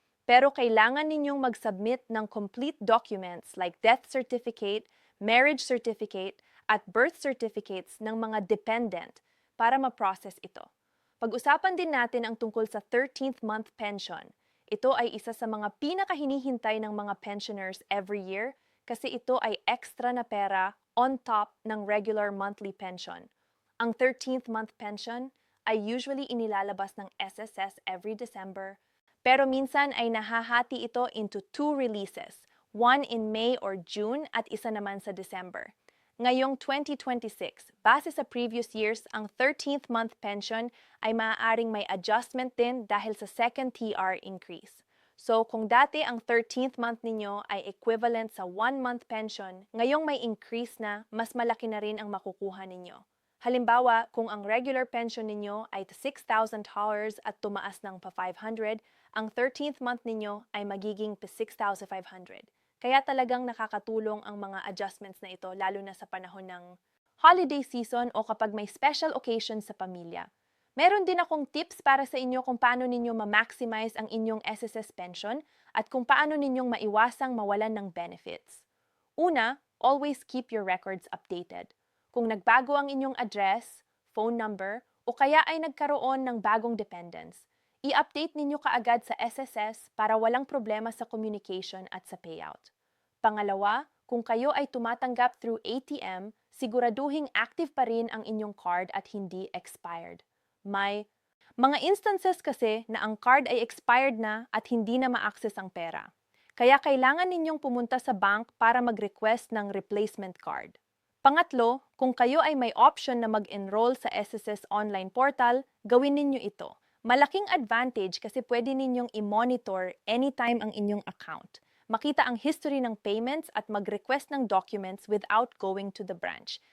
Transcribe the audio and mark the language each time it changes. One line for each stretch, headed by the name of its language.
Filipino: Pero kailangan ninyong mag-submit ng
English: complete documents like death certificate, marriage certificate,
Filipino: at birth certificates ng mga dependent para ma-process ito. Pag-usapan din natin ang tungkol sa 13th month pension. Ito ay isa sa mga pinakahinihintay ng mga pensioners
English: every year
Filipino: kasi ito ay extra na pera on top ng regular monthly pension. Ang 13th month pension ay usually inilalabas ng SSS every December, pero minsan ay nahahati ito
English: into two releases, one in May or June
Filipino: at isa naman sa December. Ngayong 2026, base sa previous years, ang 13th month pension ay maaaring may adjustment din dahil sa second TR increase. So kung dati ang 13th month ninyo ay equivalent sa 1-month pension, ngayong may increase na, mas malaki na rin ang makukuha ninyo. Halimbawa, kung ang regular pension ninyo ay $6,000 at tumaas ng pa 500, ang 13th month ninyo ay magiging pa 6,500. Kaya talagang nakakatulong ang mga adjustments na ito lalo na sa panahon ng holiday season o kapag may special occasion sa pamilya. Meron din akong tips para sa inyo kung paano ninyo ma-maximize ang inyong SSS pension at kung paano ninyong maiwasang mawalan ng benefits.
English: Una, always keep your records updated.
Filipino: Kung nagbago ang inyong address, phone number, o kaya ay nagkaroon ng bagong dependents, i-update ninyo kaagad sa SSS para walang problema sa communication at sa payout. Pangalawa, kung kayo ay tumatanggap through ATM, siguraduhing active pa rin ang inyong card at hindi expired. May mga instances kasi na ang card ay expired na at hindi na ma-access ang pera. Kaya kailangan ninyong pumunta sa bank para mag-request ng replacement card. Pangatlo, kung kayo ay may option na mag-enroll sa SSS online portal, gawin ninyo ito. Malaking advantage kasi pwede ninyong
English: i-monitor anytime
Filipino: ang inyong account. Makita ang history ng payments at mag-request ng documents
English: without going to the branch.